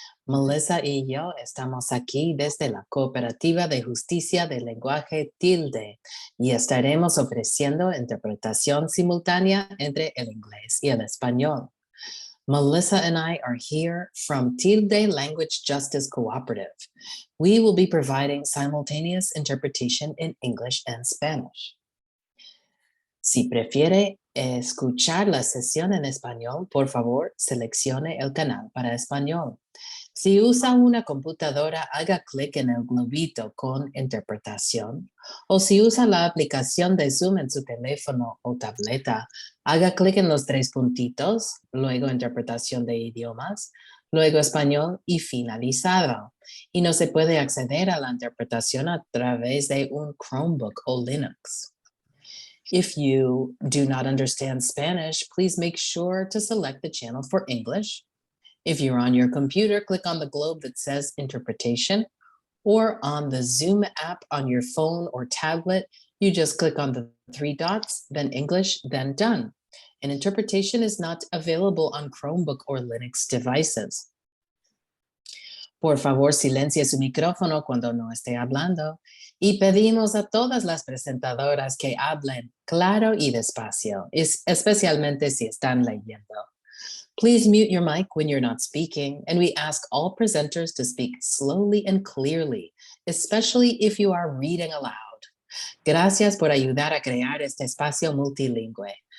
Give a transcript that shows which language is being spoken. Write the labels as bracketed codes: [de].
[es] Melissa y yo estamos aquí desde la Cooperativa de Justicia del Lenguaje Tilde y estaremos ofreciendo interpretación simultánea entre el inglés y el español. [en] Melissa and I are here from Tilde Language Justice Cooperative. We will be providing simultaneous interpretation in English and Spanish. [es] Si prefiere escuchar la sesión en español, por favor, seleccione el canal para español. Si usa una computadora, haga clic en el globito con interpretación. O si usa la aplicación de Zoom en su teléfono o tableta, haga clic en los 3 puntitos, luego interpretación de idiomas. luego español y finalizado. Y no se puede acceder a la interpretación a través de un Chromebook o Linux. [en] If you do not understand Spanish, please make sure to select the channel for English. If you're on your computer, click on the globe that says interpretation, or on the Zoom app on your phone or tablet, you just click on the 3 dots, then English, then done. And interpretation is not available on Chromebook or Linux devices. [es] Por favor, silencie su micrófono cuando no esté hablando. Y pedimos a todas las presentadoras que hablen claro y despacio, especialmente si están leyendo. [en] Please mute your mic when you're not speaking, and we ask all presenters to speak slowly and clearly, especially if you are reading aloud. [es] Gracias por ayudar a crear este espacio multilingüe.